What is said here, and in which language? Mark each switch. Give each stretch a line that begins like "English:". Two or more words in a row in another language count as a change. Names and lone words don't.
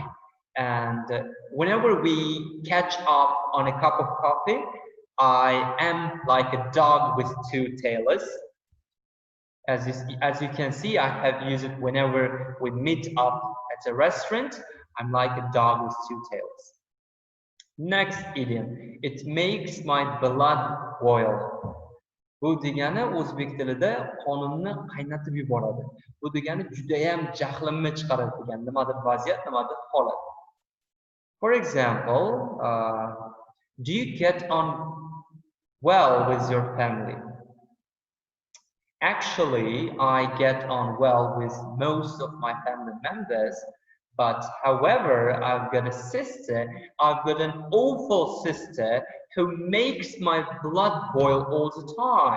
English: And whenever we catch up on a cup of coffee, I am like a dog with two tails. As you can see, I have used it whenever we meet up at a restaurant. I'm like a dog with two tails. Next idiom, it makes my blood boil.
Uzbek: Bu degani o'zbek tilida qonimni qaynatib yuboradi. Bu degani judayam jahlimni chiqaradi degan, nimadir vaziyat, nimadir holat.
English: For example, do you get on well with your family? Actually, I get on well with most of my family members, but however, I've got a sister, I've got an awful sister who makes my blood boil all the time.